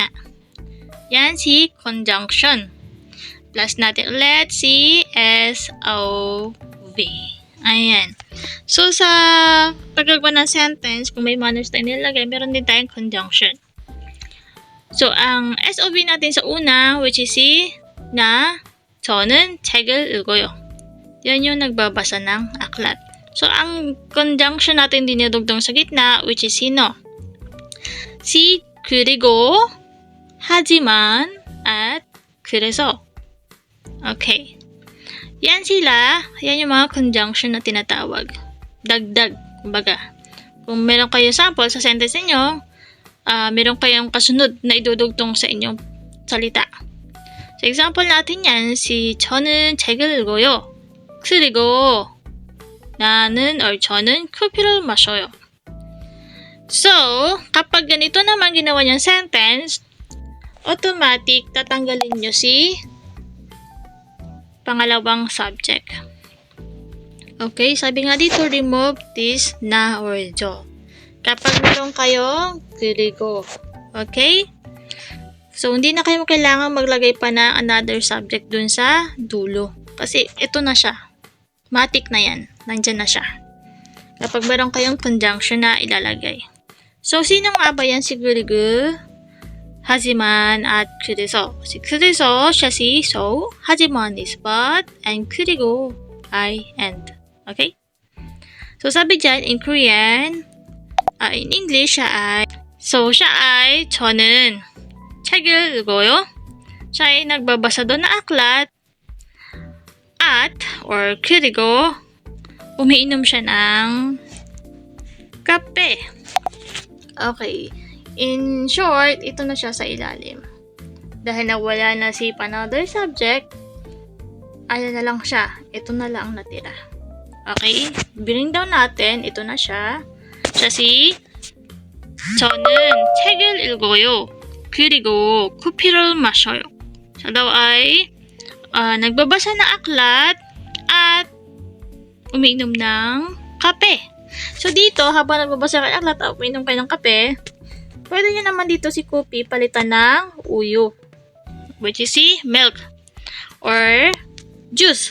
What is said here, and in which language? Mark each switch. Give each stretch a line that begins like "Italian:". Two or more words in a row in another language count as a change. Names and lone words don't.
Filipino: Yan si conjunction. Plus natin ulit si S-O-V. Ayan. So, sa paggagawa ng sentence, kung may manners tayo nilagay, meron din tayong conjunction. So, ang SOV natin sa una,
English: which is
Filipino: si na
Korean: 저는 책을 읽어요.
Filipino: Yan yung nagbabasa ng aklat. So, ang conjunction natin dinidugtong sa gitna,
English: which is sino?
Filipino: Si,
Korean: 그리고, 하지만, at 그래서.
Filipino: Okay. Yan sila. Yan yung mga conjunction na tinatawag. Dagdag, kumbaga. Kung meron kayo sample sa sentence niyo, meron kayong kasunod na idudugtong sa inyong salita. So, example natin yan, si
Korean: 저는 책을 읽어요. 그리고 나는 or 저는 커피를 마셔요.
Filipino: So, kapag ganito naman ginawa niyang sentence, automatic tatanggalin nyo si pangalawang subject. Okay, sabi nga dito,
English: remove this na or jo.
Filipino: Kapag meron kayong kirigo. Okay? So, hindi na kayo kailangan maglagay pa ng
English: another subject
Filipino: dun sa dulo. Kasi, ito na siya. Matik na yan. Nandyan na siya. Kapag meron kayong conjunction na ilalagay. So, sino nga ba yan si kirigo? 하지만 at 그래서. Si 그래서 siya si so,
English: 하지만 is but, and 그리고 I and. Okay?
Filipino: So, sabi dyan,
English: in Korean, in English,
Filipino: siya ay,
Korean: 저는 책을 읽어요.
Filipino: Siya ay nagbabasa doon na aklat, at, or 그리고, umiinom siya ng kape. Okay. In short, ito na siya sa ilalim. Dahil nawala na si
English: another subject,
Filipino: ayan na lang siya. Ito na lang natira. Okay?
English: Bring down
Filipino: natin. Ito na siya. Siya si
Korean: 저는 책을 읽어요. 그리고 커피를 마셔요.
Filipino: Siya daw ay nagbabasa ng aklat at umiinom ng kape. So dito, habang nagbabasa ka ng aklat at umiinom kayo ng kape, pwede nyo naman dito si kopi palitan ng uyo,
English: which is
Filipino: si milk or juice.